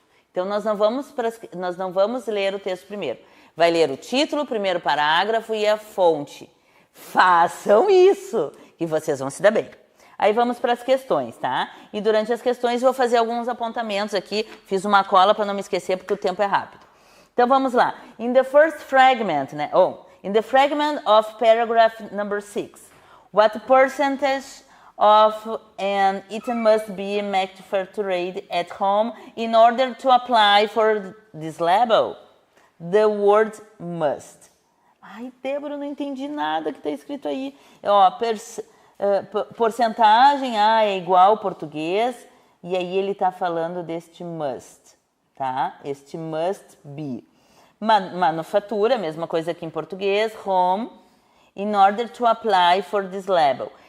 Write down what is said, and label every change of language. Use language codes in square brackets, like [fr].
[pt] Então nós não vamos ler o texto primeiro. Vai ler o título, o primeiro parágrafo e a fonte. Façam isso, que vocês vão se dar bem. Aí vamos para as questões, tá? E durante as questões eu vou fazer alguns apontamentos aqui. Fiz uma cola para não me esquecer porque o tempo é rápido. Então vamos lá. [en] In the first fragment, né? In the fragment of paragraph number 6, what percentage of an item must be manufactured at home in order to apply for this label? The word must. [pt] Ai, Débora, eu não entendi nada que está escrito aí. Ó, porcentagem é igual português, e aí ele está falando deste must, tá? Este must be. Manufatura, mesma coisa que em português, home, [en] in order to apply for this label.